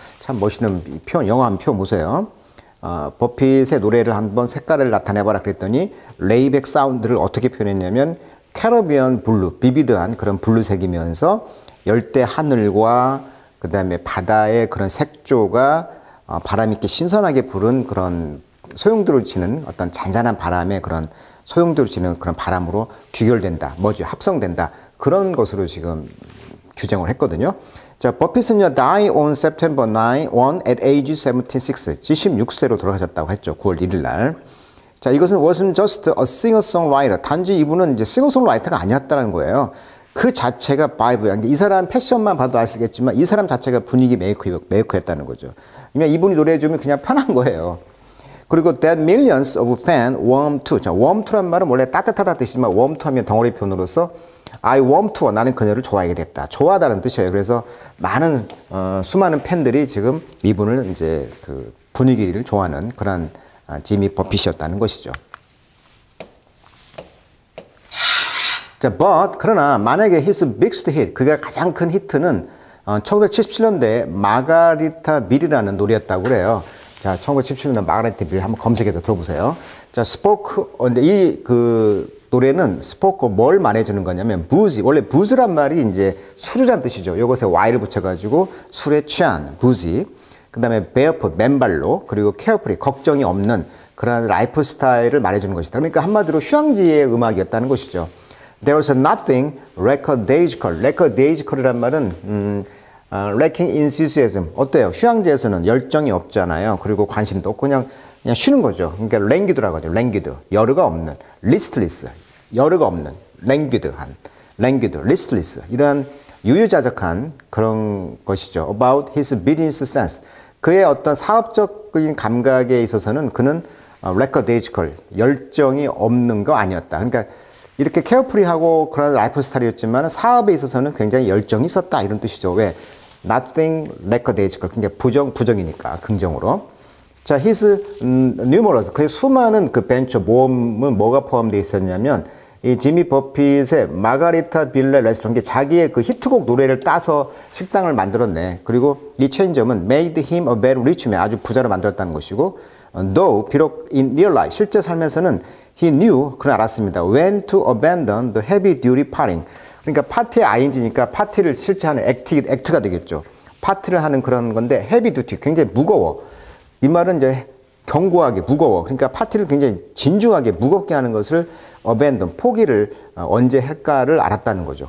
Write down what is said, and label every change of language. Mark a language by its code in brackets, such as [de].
[ko] 참 멋있는 표현, 영화 한 표 보세요. 버핏의 노래를 한번 색깔을 나타내봐라 그랬더니 레이백 사운드를 어떻게 표현했냐면 캐러비안 블루, 비비드한 그런 블루색이면서 열대 하늘과 그 다음에 바다의 그런 색조가 바람이 있게 신선하게 부는 그런 소용돌이를 치는 어떤 잔잔한 바람의 그런 소용돌이를 치는 그런 바람으로 귀결된다, 뭐지 합성된다 그런 것으로 지금 규정을 했거든요. 자, 버핏은요, [en] die on September 1 at age 76, [ko] 76세로 돌아가셨다고 했죠. 9월 1일 날. 자, 이것은 [en] wasn't just a singer-songwriter. [ko] 단지 이분은 이제 싱어송라이터가 아니었다는 거예요. 그 자체가 바이브야. 이 사람 패션만 봐도 아시겠지만 이 사람 자체가 분위기 메이커였다는 거죠. 그냥 이분이 노래해주면 그냥 편한 거예요. 그리고 [en] that millions of fans warm to. [ko] 자, warm to란 말은 원래 따뜻하다 뜻이지만 warm to 하면 덩어리 표현으로서 [en] I warm to. [ko] 나는 그녀를 좋아하게 됐다. 좋아하다는 뜻이에요. 그래서 많은 수많은 팬들이 지금 이분을 이제 그 분위기를 좋아하는 그런 지미 버핏이었다는 것이죠. 자, 그러나 만약에 [en] his biggest hit, [ko] 그가 가장 큰 히트는 1977년대에 마가리타 밀이라는 노래였다고 그래요. 자, 1977년 마가리타 밀 한번 검색해서 들어보세요. 자, 이 노래는 스포크 뭘 말해주는 거냐면 부지, 원래 부즈란 말이 이제 술이란 뜻이죠. 이것에 Y를 붙여가지고 술에 취한 부지. 그 다음에 베어풋, 맨발로, 그리고 케어프리, 걱정이 없는 그런 라이프 스타일을 말해주는 것이다. 그러니까 한마디로 휴양지의 음악이었다는 것이죠. [en] There was nothing lackadaisical. lackadaisical이란 말은 lacking enthusiasm. [ko] 어때요? 휴양지에서는 열정이 없잖아요. 그리고 관심도 없고 그냥 쉬는 거죠. 그러니까 languid라고 하죠. languid. 여르가 없는. listless. 여르가 없는. [en] languid, listless. [ko] 이런 유유자적한 그런 것이죠. [en] About his business sense. [ko] 그의 어떤 사업적인 감각에 있어서는 그는 lackadaisical, 열정이 없는 거 아니었다. 그러니까 이렇게 케어프리하고 그런 라이프 스타일이었지만 사업에 있어서는 굉장히 열정이 있었다. 이런 뜻이죠. 왜? [en] Nothing lackadaisical. [ko] 그러니까 부정이니까 긍정으로. [en] 자, his numerous. [ko] 그의 수많은 그 벤처 모험은 뭐가 포함되어 있었냐면 이 지미 버핏의 마가리타 빌레 레스토랑, 자기의 그 히트곡 노래를 따서 식당을 만들었네. 그리고 이 체인점은 [en] made him a very rich man, [ko] 아주 부자로 만들었다는 것이고, though 비록 [en] in real life [ko] 실제 삶에서는 [en] he knew, [ko] 그는 알았습니다. [en] when to abandon the heavy duty partying. [ko] 그러니까 파티의 ing니까 파티를 실제 하는 액트가 되겠죠. 파티를 하는 그런 건데 heavy duty, 굉장히 무거워. 이 말은 이제 견고하게 무거워. 그러니까 파티를 굉장히 진중하게 무겁게 하는 것을 abandon, 포기를 언제 할까를 알았다는 거죠.